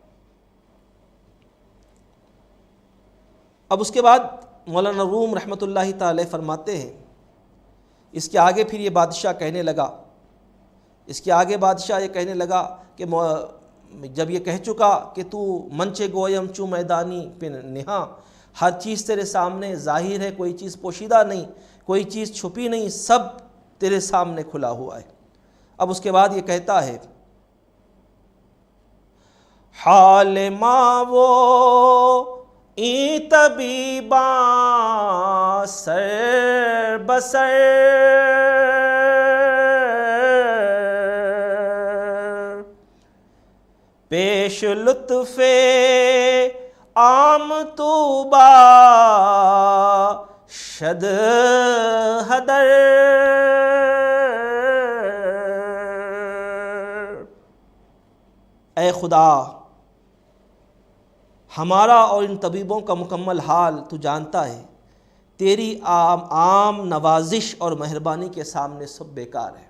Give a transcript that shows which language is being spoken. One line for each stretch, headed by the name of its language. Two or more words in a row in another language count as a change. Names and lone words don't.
Urdu: اب اس کے بعد مولانا روم رحمۃ اللہ تعالی فرماتے ہیں، اس کے آگے پھر یہ بادشاہ کہنے لگا، اس کے آگے بادشاہ یہ کہنے لگا کہ جب یہ کہہ چکا کہ
Persian: تو منچے گویم چو میدانی پہ نہاں،
Urdu: ہر چیز تیرے سامنے ظاہر ہے، کوئی چیز پوشیدہ نہیں، کوئی چیز چھپی نہیں، سب تیرے سامنے کھلا ہوا ہے۔ اب اس کے بعد یہ کہتا ہے
Persian: حال ماں وہ این طبیباں سر بسر، پیش لطف عام تو با شد حدر،
Urdu: اے خدا ہمارا اور ان طبیبوں کا مکمل حال تو جانتا ہے، تیری عام نوازش اور مہربانی کے سامنے سب بیکار ہے۔